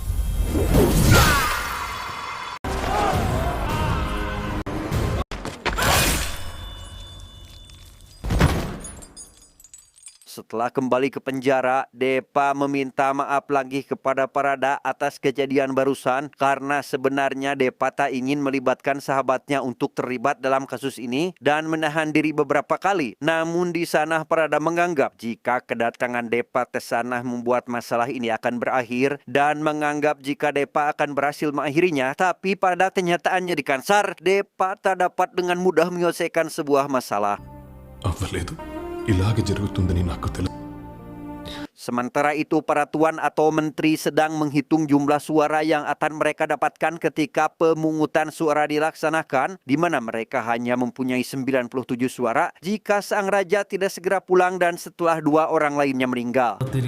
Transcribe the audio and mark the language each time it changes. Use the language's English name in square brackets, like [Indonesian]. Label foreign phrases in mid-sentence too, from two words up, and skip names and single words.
[Indonesian] Setelah kembali ke penjara, Depa meminta maaf lagi kepada Parada atas kejadian barusan karena sebenarnya Depa tak ingin melibatkan sahabatnya untuk terlibat dalam kasus ini dan menahan diri beberapa kali. Namun di sana Parada menganggap jika kedatangan Depa ke sana membuat masalah ini akan berakhir dan menganggap jika Depa akan berhasil mengakhirinya, tapi pada kenyataannya di Kansar, Depa tak dapat dengan mudah menyelesaikan sebuah masalah. [Telugu] అవ్వలేదు ఇలాగే జరుగుతుందని నాకు తెలుసు. [Indonesian] Sementara itu, para tuan atau menteri sedang menghitung jumlah suara yang akan mereka dapatkan ketika pemungutan suara dilaksanakan, di mana mereka hanya mempunyai 97 suara jika sang raja tidak segera pulang dan setelah 2 orang lainnya meninggal.